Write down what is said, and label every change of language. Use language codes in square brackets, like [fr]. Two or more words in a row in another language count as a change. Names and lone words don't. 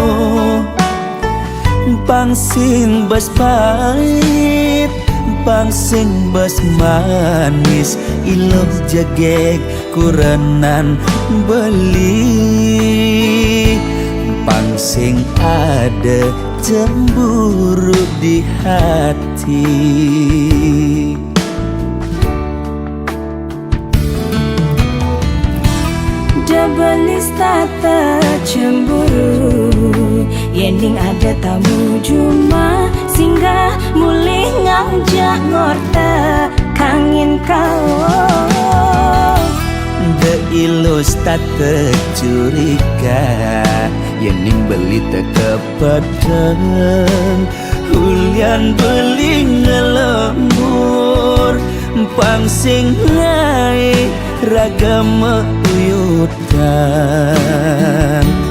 [ban] Pangsing bas pahit, pangsing bas manis, ilok jagek kurenan beli. Pangsing [id] ada cemburu di hati. [ban] Debelis tata cemburu, yening ada tamu [id] cuma singgah [ban] mulih ngajak ngorta kangin kau. De ilus tata curiga, yening beli teka padang. Hulian beli ngelembur, pangsing ngai ragam uyutan.